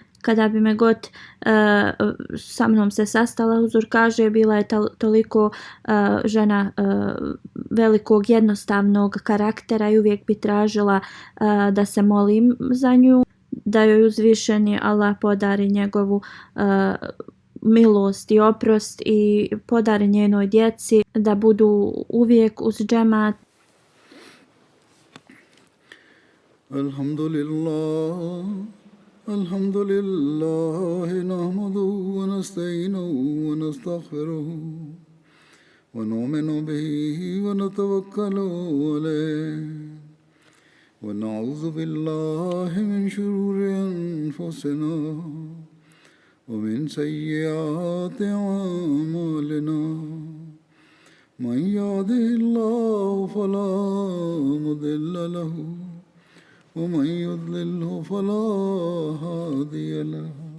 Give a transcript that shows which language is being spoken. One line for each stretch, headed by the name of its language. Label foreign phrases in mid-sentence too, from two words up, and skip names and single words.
Bosnian: Kada bi me god sa mnom se sastala, Huzur kaže, bila je toliko žena velikog jednostavnog karaktera i uvijek bi tražila da se molim za nju, da joj uzvišeni Allah podari njegovu milost i oprost i podari njenoj djeci da budu uvijek uz džemat.
Arabic: الحمد لله نحمده ونستعينه ونستغفره ونؤمن به ونتوكل عليه ونعوذ بالله من شرور أنفسنا ومن سيئات أعمالنا من يهده الله فلا مضل له ومن يضلله فلا هادي له